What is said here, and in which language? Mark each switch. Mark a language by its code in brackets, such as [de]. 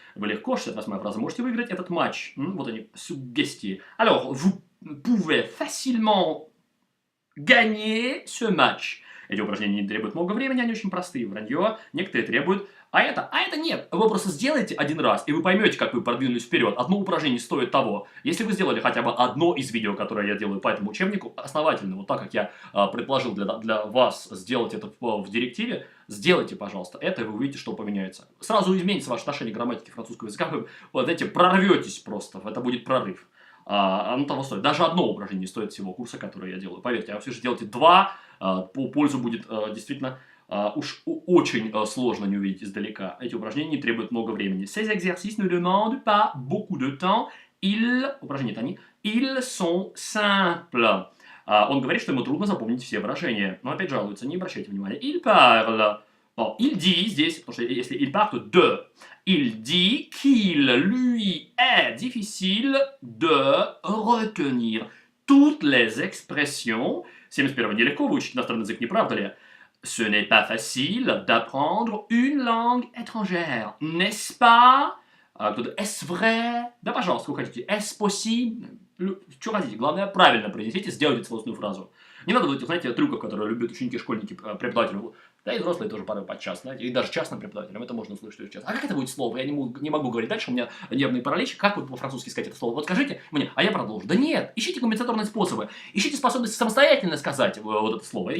[ru] Вы легко, 68-я фраза, можете выиграть этот матч. Вот они, суггестии. [fr] Alors, vous pouvez facilement gagner ce match. [ru] Эти упражнения не требуют много времени, они очень простые, вранье. Некоторые требуют, а это нет. Вы просто сделаете один раз, и вы поймете, как вы продвинулись вперед. Одно упражнение стоит того. Если вы сделали хотя бы одно из видео, которое я делаю по этому учебнику, основательно, вот так, как я предложил для вас сделать это в директиве, сделайте, пожалуйста, это, и вы увидите, что поменяется. Сразу изменится ваше отношение к грамматике французского языка, вы, вот эти, прорветесь просто, это будет прорыв. оно того стоит. Даже одно упражнение стоит всего курса, который я делаю. Поверьте, а все же делайте два, по пользу будет действительно очень сложно не увидеть издалека. Эти упражнения не требуют много времени. [fr] Ces exercices ne demandent pas beaucoup de temps. [ru] Упражнения они, [fr] ils sont simples. [ru] Он говорит, что ему трудно запомнить все выражения. Но опять жалуется, не обращайте внимания. [fr] Il parle. Bon, il dit [ru] здесь, потому что если [fr] il parle, [ru] то [fr] de. Il dit qu'il lui est difficile de retenir toutes les expressions. [ru] 71 нелегко выучить иностранный язык, не правда ли? [fr] Ce n'est pas facile d'apprendre une langue étrangère, n'est-ce pas? [ru] Кто-то, [fr] est-ce vrai? [ru] Да, пожалуйста, вы хотите. [fr] Est-ce possible? [ru] Что хотите? Главное, правильно произнесите, сделайте целостную фразу. Не надо вот этих, знаете, трюков, которые любят ученики, школьники, преподаватели. Да и взрослые тоже порой подчас, знаете, и даже частным преподавателям это можно услышать очень часто. А как это будет слово? Я не могу говорить дальше, у меня нервный паралич. Как вот по-французски сказать это слово? Вот скажите мне, а я продолжу. Да нет, ищите компенсаторные способы, ищите способность самостоятельно сказать вот это слово.